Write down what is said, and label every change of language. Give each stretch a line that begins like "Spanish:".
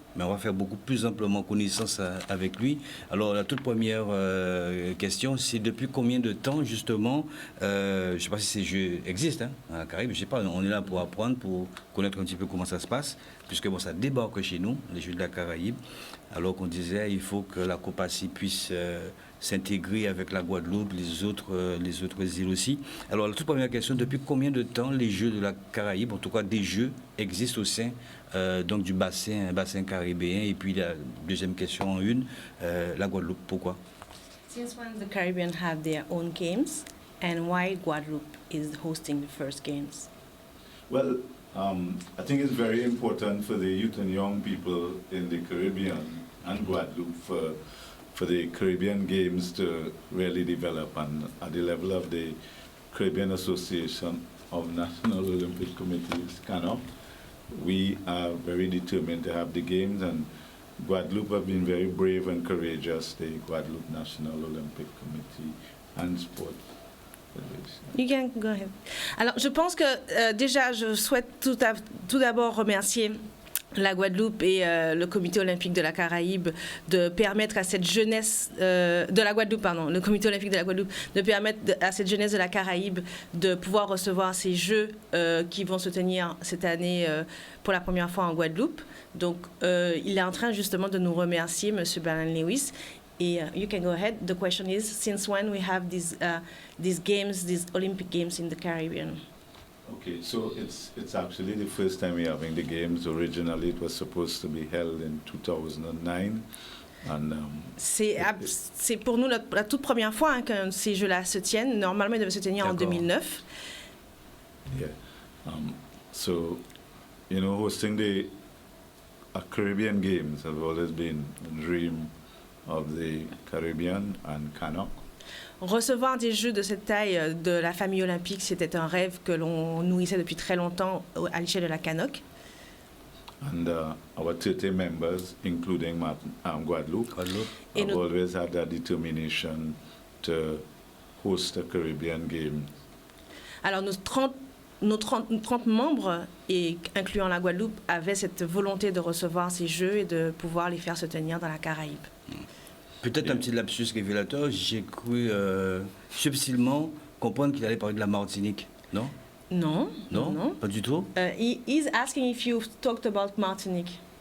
French: mais on va faire beaucoup plus amplement connaissance avec lui. Alors la toute première question, c'est depuis combien de temps justement, je ne sais pas si ces jeux existent à la Caraïbe, je ne sais pas, on est là pour apprendre, pour connaître un petit peu comment ça se passe, puisque bon, ça débarque chez nous, les jeux de la Caraïbe, alors qu'on disait il faut que la Copaci puisse s'intégrer avec la Guadeloupe, les autres îles aussi. Alors la toute première question, depuis combien de temps les jeux de la Caraïbe, en tout cas des jeux, existent au sein donc du bassin caribéen? Et puis la deuxième question en une, la Guadeloupe, pourquoi?
English: Since when the Caribbean have their own games, and why Guadeloupe is hosting the first games? Well, I think it's very important for the youth and young people in the Caribbean and Guadeloupe for the Caribbean Games to really develop. And at the level of the Caribbean Association of National Olympic Committees, CANOC, we are very determined to have the games, and Guadeloupe have been very brave and courageous, the Guadeloupe National Olympic Committee and Sport Federation. You can go ahead.
French: Alors, je pense que déjà, je souhaite tout d'abord remercier la Guadeloupe et le Comité olympique de la Caraïbe de permettre à cette jeunesse de la Guadeloupe, pardon, le Comité olympique de la Guadeloupe de permettre à cette jeunesse de la Caraïbe de pouvoir recevoir ces Jeux qui vont se tenir cette année pour la première fois en Guadeloupe. Donc, il est en train justement de nous remercier, M.
English: Brian Lewis. Et you can go ahead. The question is, since when we have these games, these Olympic Games in the Caribbean? Okay, so it's actually the first time we're having the games. Originally, it was supposed to be held in 2009. And,
French: c'est pour nous la toute première fois que ces Jeux-là se tiennent. Normalement, ils devaient se tenir en 2009.
English: Yeah. So, you know, hosting the Caribbean Games has always been a dream of the Caribbean and CANOC.
French: Recevoir des Jeux de cette taille de la famille olympique, c'était un rêve que l'on nourrissait depuis très longtemps à l'échelle de la CANOC.
English: And our 30 members, including Guadeloupe, have always had that determination to host a Caribbean game.
French: Alors nos 30 membres, et incluant la Guadeloupe, avaient cette volonté de recevoir ces Jeux et de pouvoir les faire se tenir dans la Caraïbe. Peut-être un petit lapsus révélateur, j'ai cru subtilement comprendre qu'il allait parler de la Martinique, non? Non, pas du tout.
English: He's asking if you talked about Martinique.